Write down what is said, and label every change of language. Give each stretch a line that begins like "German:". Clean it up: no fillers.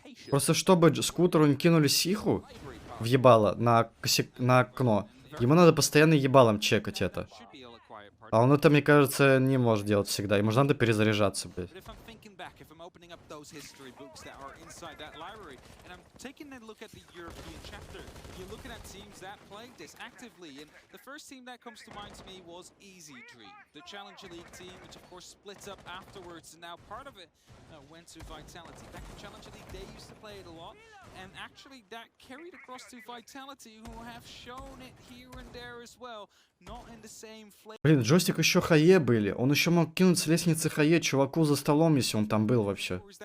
Russian: Просто чтобы скутеру не кинули сиху в ебало на окно, ему надо постоянно ебалом чекать это. А он это, мне кажется, не может делать всегда. Ему же надо перезаряжаться, блядь.
English: Opening up those history books that are inside that library, and I'm taking a look at the European chapter. You're looking at teams that played this actively, and the first team that comes to mind to me was Easy Dream, the Challenger League team, which of course splits up afterwards, and now part of it went to Vitality. Back in Challenger League, they used to play it a lot, and actually that carried across to Vitality, who have shown it here and there as well, not in the same flavor.
Russian: Блин, Джойстик еще хае были. Он еще мог кинуть с лестницы хае чуваку за столом, если он там был вообще.